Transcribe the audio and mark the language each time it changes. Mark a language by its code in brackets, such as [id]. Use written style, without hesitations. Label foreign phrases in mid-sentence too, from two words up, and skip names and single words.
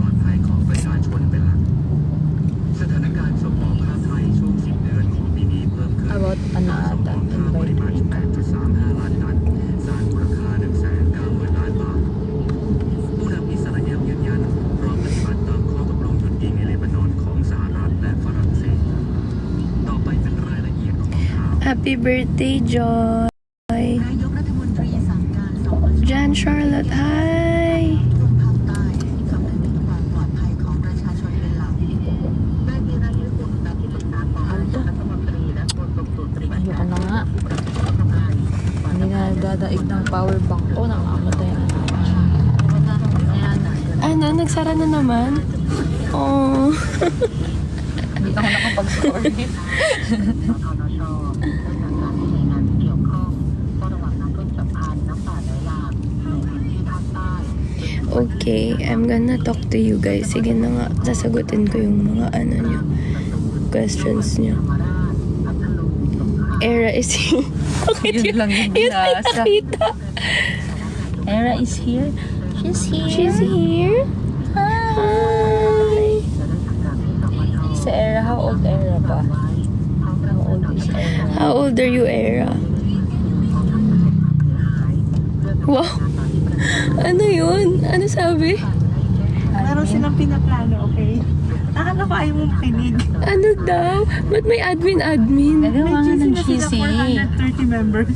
[tl] About ano ata, invite. [en] Happy birthday, Joy! [th] นายกรัฐมนตรีสั่งการสองประชุม [en] Jan Charlotte, hi! [th] ช่วงภาคใต้ที่คำนึงถึงความปลอดภัยของประชาชนเป็นหลักได้มีรายชื่อผู้นำที่ปรึกษาของนายกรัฐมนตรีและโฆษกศูนย์ปฏิบัติ [tl] Ayoko [th] การ [tl] na nga. Hindi na nagdadaig ng power bank ko. Nakamatay na. Ayan. Ano, nagsara na naman? Oh. Hindi ako nakapag-story. สทนชได้สั่งการให้หน่วยงานที่เกี่ยวข้องเฝ้าระวังน้ำท่วมฉับพลันน้ำป่าไหลหลากในพื้นที่ภาคใต้ [en] Okay, I'm gonna talk to you guys. [tl] Sige na nga, sasagutin ko yung mga ano nyo, questions nyo. [en] Era is here. [tl] Bakit Yun lang yung yun lang binasa. nakita? [en] Era is here. She's here. She's here? Hi! Si Era, how old Era ba? How old is Era? How old are you, Era? Wow! [tl] Ano yun? Ano sabi? meron silang pinaplano, okay? Akala ko ayaw mo makinig. Ano daw? Ba't may admin? Nagawa nga ng Sila cheesy. 430 members.